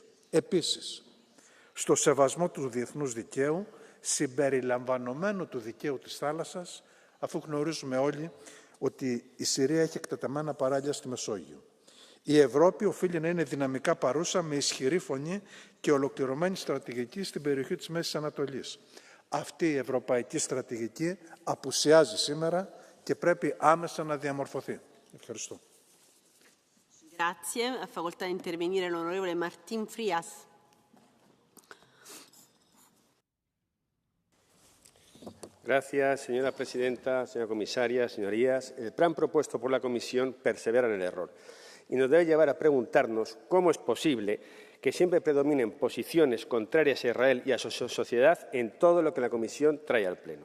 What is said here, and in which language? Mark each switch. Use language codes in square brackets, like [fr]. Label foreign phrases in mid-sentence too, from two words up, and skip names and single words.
[el] Επίσης, στο σεβασμό του διεθνούς δικαίου, συμπεριλαμβανομένου του δικαίου της θάλασσας, αφού γνωρίζουμε όλοι ότι η Συρία έχει εκτεταμένα παράλια στη Μεσόγειο. Η Ευρώπη οφείλει να είναι δυναμικά παρούσα με ισχυρή φωνή και ολοκληρωμένη στρατηγική στην περιοχή της Μέσης Ανατολής. Αυτή η ευρωπαϊκή στρατηγική απουσιάζει σήμερα και πρέπει άμεσα να διαμορφωθεί. Ευχαριστώ. [it] Grazie. Ha facoltà di intervenire l'onorevole Martín Frías. [es] Gracias, señora presidenta, señora comisaria, señorías. El plan propuesto por la Comisión persevera en el error y nos debe llevar a preguntarnos cómo es posible que siempre predominen posiciones contrarias a Israel y a su sociedad en todo lo que la Comisión trae al Pleno.